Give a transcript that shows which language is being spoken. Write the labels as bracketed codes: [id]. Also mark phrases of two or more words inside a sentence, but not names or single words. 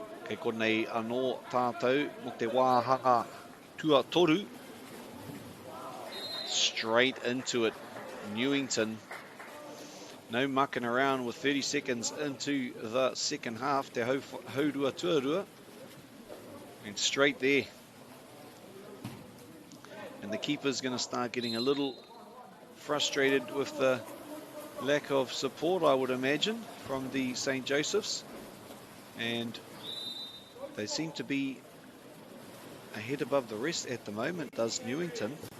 [mi] Kei konei anō tātou mo te wāhanga tua toru. [en] Straight into it, Newington. No mucking around with 30 seconds into the second half. [mi] Te haurua tuarua. [en] And straight there. And the keeper's going to start getting a little frustrated with the lack of support, I would imagine, from the St. Joseph's. And they seem to be a head above the rest at the moment, does Newington.